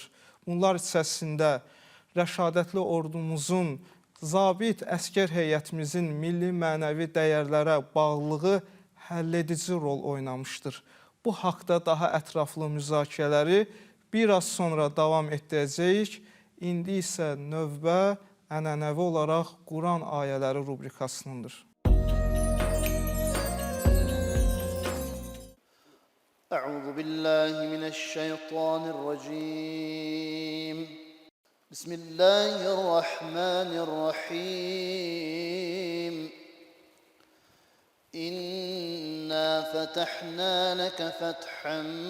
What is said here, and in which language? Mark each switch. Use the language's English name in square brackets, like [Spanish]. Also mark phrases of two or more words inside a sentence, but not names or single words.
[Azerbaijani] Bunlar içərisində rəşadətli ordumuzun, zabit əskər heyətimizin milli mənəvi dəyərlərə bağlılığı həlledici rol oynamışdır. Bu haqda daha ətraflı müzakirələri biraz sonra davam etdirəcəyik. İndi isə növbə ənənəvi olaraq Quran ayələri rubrikasınındır. [Arabic] أعوذ بالله من الشيطان الرجيم بسم الله الرحمن الرحيم إنا فتحنا لك فتحا